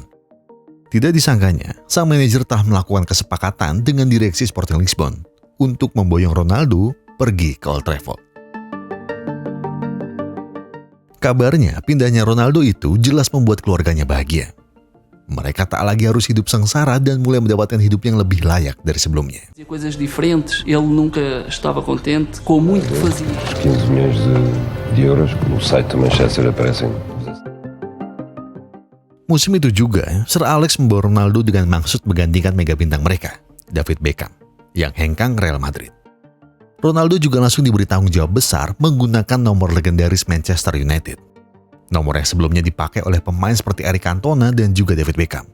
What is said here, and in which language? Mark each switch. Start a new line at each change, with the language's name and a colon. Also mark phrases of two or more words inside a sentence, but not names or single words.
Indonesian: Tidak disangkanya, sang manajer telah melakukan kesepakatan dengan direksi Sporting Lisbon untuk memboyong Ronaldo pergi ke Old Trafford. Kabarnya, pindahnya Ronaldo itu jelas membuat keluarganya bahagia. mereka tak lagi harus hidup sengsara dan mulai mendapatkan hidup yang lebih layak dari sebelumnya.
Portuguese: Coisas diferentes, ele nunca estava contente com muito que fazia. 15 milhões de euros, no site do Manchester aparecem.
Indonesian: Musim itu juga, Sir Alex membawa Ronaldo dengan maksud menggantikan mega bintang mereka, David Beckham, yang hengkang Real Madrid. Ronaldo juga langsung diberi tanggung jawab besar menggunakan nomor legendaris Manchester United. Nomor yang sebelumnya dipakai oleh pemain seperti Eric Cantona dan juga David Beckham.